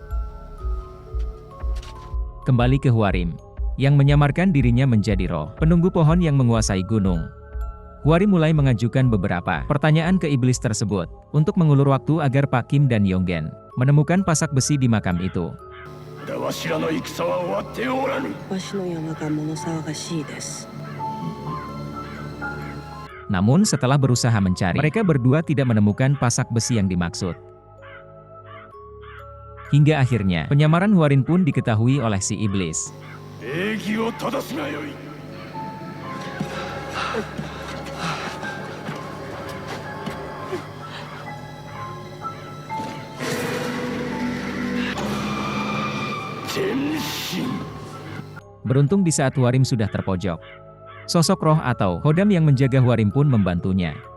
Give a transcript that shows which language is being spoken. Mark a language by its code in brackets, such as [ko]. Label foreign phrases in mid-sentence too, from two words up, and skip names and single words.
[id] Kembali ke Hwarim, yang menyamarkan dirinya menjadi roh penunggu pohon yang menguasai gunung. Hwari mulai mengajukan beberapa pertanyaan ke iblis tersebut, untuk mengulur waktu agar Pak Kim dan Yonggan menemukan pasak besi di makam itu. [ja] わしらの戦は終わっておらぬ。わしの山が物騒がしいです。 [id] Namun setelah berusaha mencari, mereka berdua tidak menemukan pasak besi yang dimaksud. Hingga akhirnya, penyamaran Hwarin pun diketahui oleh si iblis. [ja] 礼儀を正すがよい。 [id] Beruntung di saat Hwarim sudah terpojok, sosok roh atau Hodam yang menjaga Hwarim pun membantunya.